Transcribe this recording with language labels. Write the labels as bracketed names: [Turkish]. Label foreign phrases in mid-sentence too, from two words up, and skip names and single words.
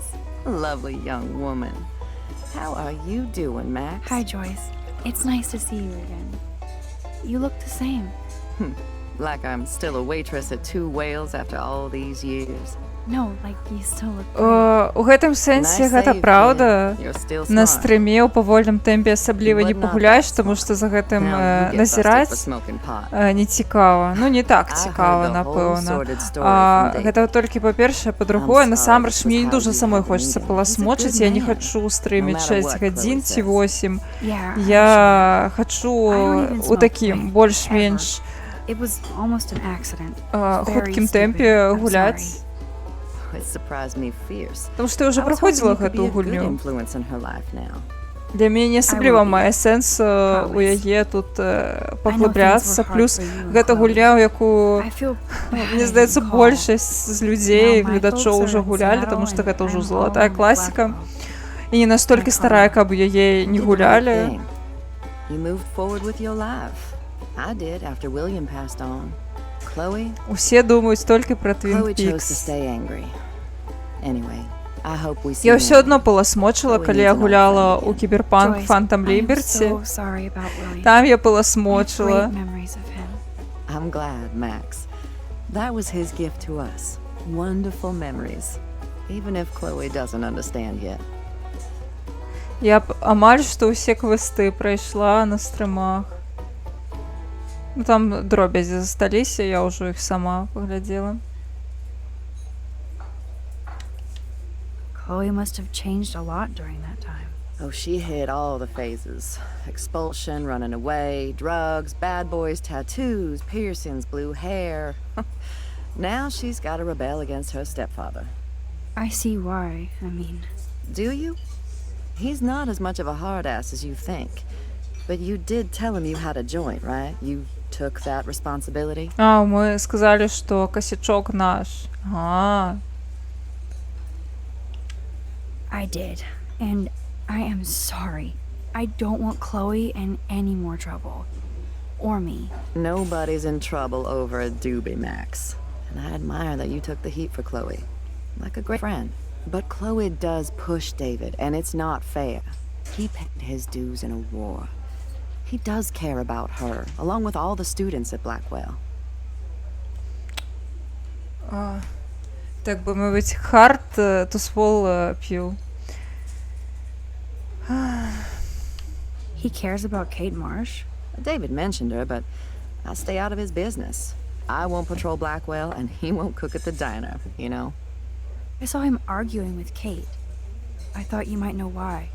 [English] Lovely young woman. How are you doing, Max? Hi, Joyce. It's nice to see you again. You look the same. Like I'm still a waitress at Two Whales after all these years. No, like you still look great. [Belarusian] У гэтым сэнсе гэта праўда. На стрыме ў павольным тэмпе асабліва не пагуляеш, таму што за гэтым назіраць не цікава. Ну, не так цікава, напэўна. Гэта толькі па-першае, па-другое, насамрэч мне не дужа самой хочацца паласмочыць. Я не хачу стрыміць 6 гадзін ці 8. Я хачу у такім больш-менш хуткім тэмпе гуляць. [Russian] Потому что я уже проходила эту гульню. [Belarusian] Для мяне не асабліва мае сэнс у яе тут паглыбляцца. Плюс гэта гульня, у якую, мне здаецца, большасць з людзей, гледачоў уже гулялі, [Russian] потому что [Belarusian] гэта ўжо залатая класіка. І не настолькі старая, каб яе не гулялі. Усе думаюць толькі пра Twin Peaks. Я ўсё адно паласмочыла, калі я гуляла ў Кіберпанк Phantom Liberty. Там я паласмочыла. [English] I'm glad, Max. That was his gift to us. Wonderful memories. Even if Chloe doesn't understand yet. [Belarusian] Я амаль што ўсе квесты прайшла на стрымах. Ну, там дробязі засталіся, я ўжо іх сама паглядзела. [English] Chloe must have changed a lot during that time. Oh, she hit all the phases. Expulsion, running away, drugs, bad boys, tattoos, piercings, blue hair. Now she's got to rebel against her stepfather. I see why, I mean... Do you? He's not as much of a hard ass as you think. But you did tell him you had a joint, right? You took that responsibility? [Russian] Мы сказали, что косячок наш. [English] I did. And I am sorry. I don't want Chloe in any more trouble. Or me. Nobody's in trouble over a doobie, Max. And I admire that you took the heat for Chloe. Like a great friend. But Chloe does push David, and it's not fair. He paid his dues in a war. He does care about her, along with all the students at Blackwell. [Ukrainian] Так би мовити, [English] hard to swallow pill. He cares about Kate Marsh? David mentioned her, but I stay out of his business. I won't patrol Blackwell, and he won't cook at the diner, you know? I saw him arguing with Kate. I thought you might know why.